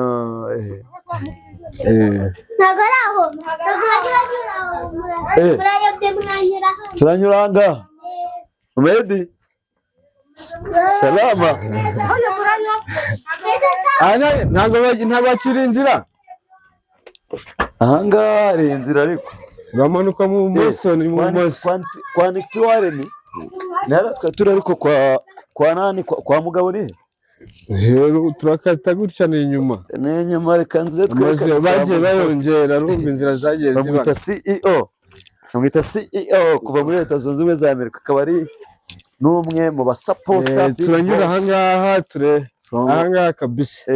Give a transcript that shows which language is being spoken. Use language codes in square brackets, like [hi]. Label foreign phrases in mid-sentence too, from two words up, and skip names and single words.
[rw] turanyuranga Medi salama ntabwo bakiri inzira ahangaha hari inzira ariko uramanuka mu bumoso ni mu bumoso kwa Nick P Warren turi ariko kwa nani kwa Mugabo ni turakata gutya ni inyuma reka nze twese bagiye bayongera rumva inzira zagiye ziba bamwita CEO kuva muri Leta Zunze Ubumwe za Amerika akaba ari n'umwe mu basapota turanyura ahangaha kabisa